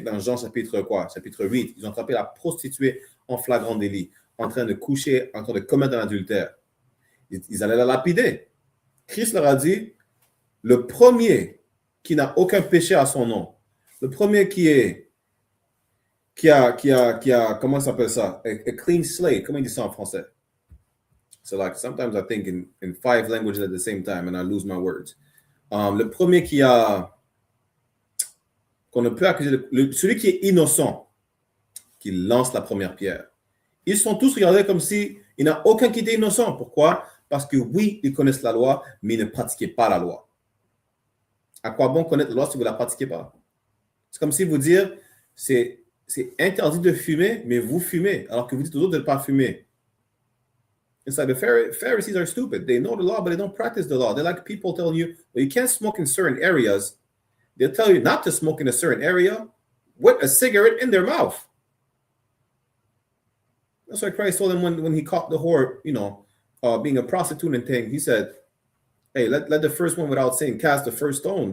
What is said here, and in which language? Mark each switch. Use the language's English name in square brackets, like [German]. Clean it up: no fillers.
[French] Dans Jean chapitre 8, ils ont attrapé la prostituée en flagrant délit, en train de coucher, en train de commettre un adultère. Ils allaient la lapider. Christ leur a dit, le premier qui n'a aucun péché à son nom, le premier qui a comment ça s'appelle ça? [English] A clean slate. [French] Comment il dit ça en français? [English] So like sometimes I think in 5 languages at the same time and I lose my words. [French] Le premier qu'on ne peut accuser, celui qui est innocent, qui lance la première pierre. Ils sont tous regardés comme si il n'y a aucun qui était innocent. Pourquoi? Parce que oui, ils connaissent la loi, mais ils ne pratiquaient pas la loi. À quoi bon connaître la loi si vous ne la pratiquez pas? C'est comme si vous dire, c'est interdit de fumer, mais vous fumez, alors que vous dites aux autres de ne pas fumer. [English] It's like the Pharisees are stupid. They know the law, but they don't practice the law. They're like people telling you, well, you can't smoke in certain areas. They'll tell you not to smoke in a certain area with a cigarette in their mouth. That's why Christ told them when he caught the whore, being a prostitute and thing, he said, hey, let the first one without sin cast the first stone.